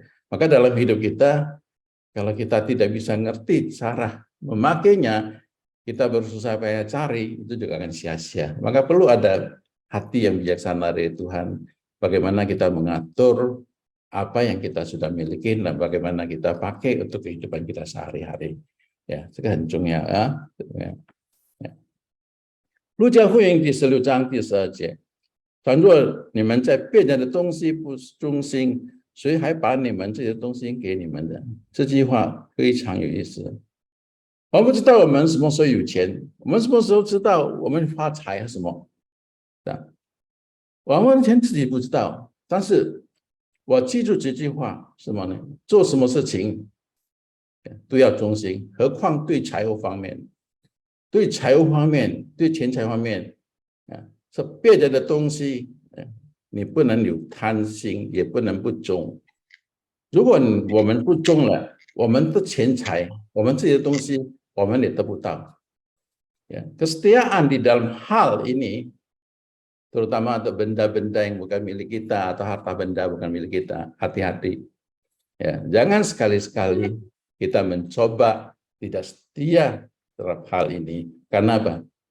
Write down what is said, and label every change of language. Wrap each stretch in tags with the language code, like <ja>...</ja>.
<id>Maka dalam hidup kita, kalau kita tidak bisa ngerti cara memakainya, kita bersusah payah cari, itu juga akan sia-sia. Maka perlu ada hati yang bijaksana dari Tuhan. Bagaimana kita mengatur apa yang kita sudah miliki dan bagaimana kita pakai untuk kehidupan kita sehari-hari.</id> <zh>这个很重要路加福音第16章第12节，倘若你们在别人的东西不忠心，谁还把你们这些东西给你们的？这句话非常有意思。我们不知道我们什么时候有钱，我们什么时候知道我们发财是什么？我们前自己不知道，但是我记住这句话什么呢？做什么事情都要忠心，何况对财务方面，对钱财方面是别人的东西你不能有贪心，也不能不忠。如果我们不忠了，我们的钱财，我们自己的东西我们也得不到</zh> <id>kesetiaan di dalam hal ini, terutama untuk benda-benda yang bukan milik kita atau harta benda bukan milik kita, hati-hati jangan sekali-sekali kita mencoba tidak setia terhadap hal ini. Karena apa?</id>